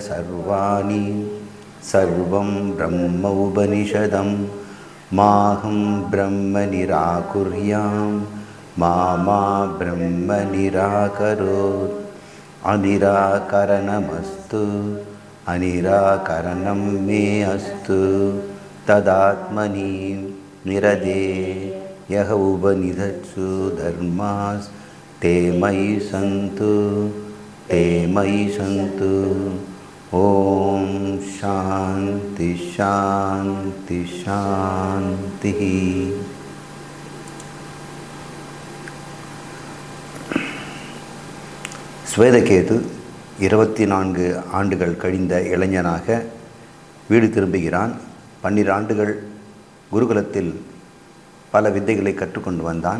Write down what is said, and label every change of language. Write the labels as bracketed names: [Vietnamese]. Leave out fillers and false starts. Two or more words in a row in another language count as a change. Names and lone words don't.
[Sanskrit] सर्वाणि सर्वं ब्रह्म उपनिषदं माहं ब्रह्म निराकुर्याम् मामा ब्रह्म निराकरोत् अनिराकरणमस्तु अनिराकरणं मे अस्तु तदात्मनि निरदे यः उपनिषत्सु धर्मास्ते मयि सन्तु ते मयि सन्तु। ॐ शान्ति शान्ति शान्तिः। [Tamil] ஸ்வேதகேது 24 ஆண்டுகள் கழிந்த இளைஞனாக வீடு திரும்புகிறான். 12 ஆண்டுகள் குருகுலத்தில் பல வித்தைகளை கற்றுக்கொண்டு வந்தான்.